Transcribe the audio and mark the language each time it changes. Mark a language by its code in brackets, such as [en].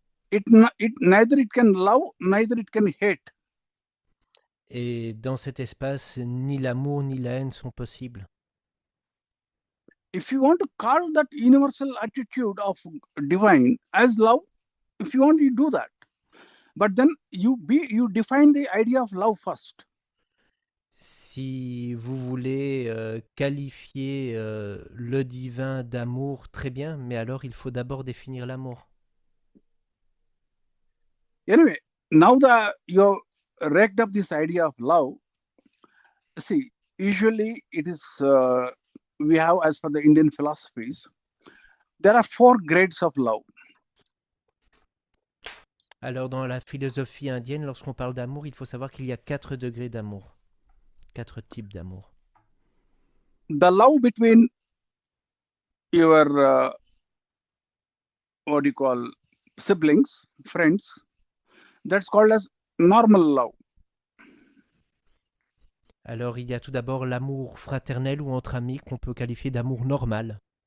[en] It neither it can love, neither it can hate. [fr] Et dans cet espace, ni l'amour ni la haine sont possibles. [en] If you want to call that universal attitude of divine as love, if you want, you do that. But then you define the idea of love first. [fr] Si vous voulez qualifier le divin d'amour, très bien, mais alors il faut d'abord définir l'amour. [en] Anyway, now that you raked up this idea of love, see, usually it is we have, as per the Indian philosophies, there are 4 grades of love. [fr] Alors dans la philosophie indienne, lorsqu'on parle d'amour, il faut savoir qu'il y a 4 degrés d'amour, 4 types d'amour. [en] The love between your what do you call siblings, friends, that's called as normal love. [fr] Alors il y a tout d'abord l'amour fraternel ou entre amis qu'on peut qualifier d'amour normal.